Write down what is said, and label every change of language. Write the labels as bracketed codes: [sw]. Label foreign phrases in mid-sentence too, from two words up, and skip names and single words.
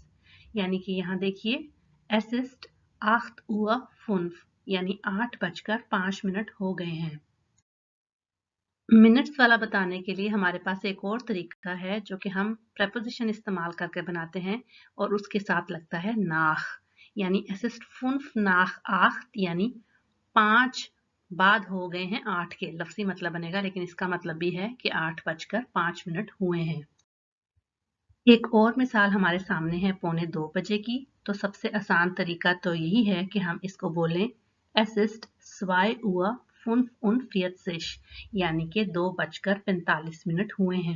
[hi] यानी कि यहाँ देखिए [de] Es ist 8 Uhr 5 [hi] यानी 8:05 हो गए हैं। मिनट्स वाला बताने के लिए हमारे पास एक और तरीका है जो कि हम प्रेपोजिशन इस्तेमाल करके बनाते हैं और उसके साथ लगता है नाख। यानी [de] es ist 5 nach 8 [hi] यानी 5 बाद हो गए हैं 8 के। लफ्जी मतलब बनेगा लेकिन इसका मतलब भी है कि 8:05 हुए हैं। एक और मिसाल हमारे सामने है 1:45 की। तो सबसे आसान तरीका तो यही है कि हम इसको बोलें [de] Es ist 2:45 [hi] यानी कि 2:45 हुए हैं।